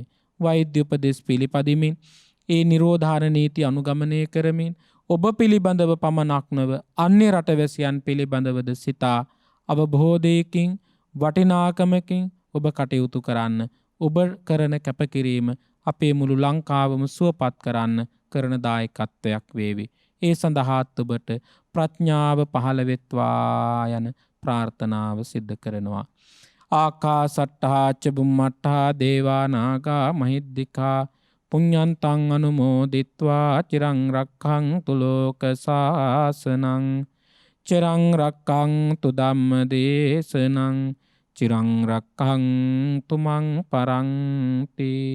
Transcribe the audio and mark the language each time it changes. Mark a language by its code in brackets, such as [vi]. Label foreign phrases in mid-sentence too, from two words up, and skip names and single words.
[si] වෛද්‍ය උපදෙස් පිළිපදිමින් ඒ නිරෝධාන නීති අනුගමනය කරමින් ඔබ පිළිබඳව පමණක් නොව අන්‍ය රටවැසියන් පිළිබඳවද සිතා අවබෝධයකින් වටිනාකමකින් ඔබ කටයුතු කරන්න. ඔබ කරන කැපකිරීම අපේ මුළු ලංකාවම සුවපත් කරන්න කරන දායකත්වයක් වේවි. ඒ සඳහාත් ඔබට ප්‍රඥාව පහළ වෙත්වා යන ප්‍රාර්ථනාව සිද්ධ කරනවා. [pi] ආකාසට්ඨා ච බුම්මට්ඨා දේවා නාග මහිද්దికා පුඤ්ඤන්තං අනුමෝදිත්වා චිරං රක්ඛන්තු ලෝක සාසනං චිරං රක්ඛන්තු ධම්ම දේශනං චිරං රක්ඛන්තු මං පරන්ති.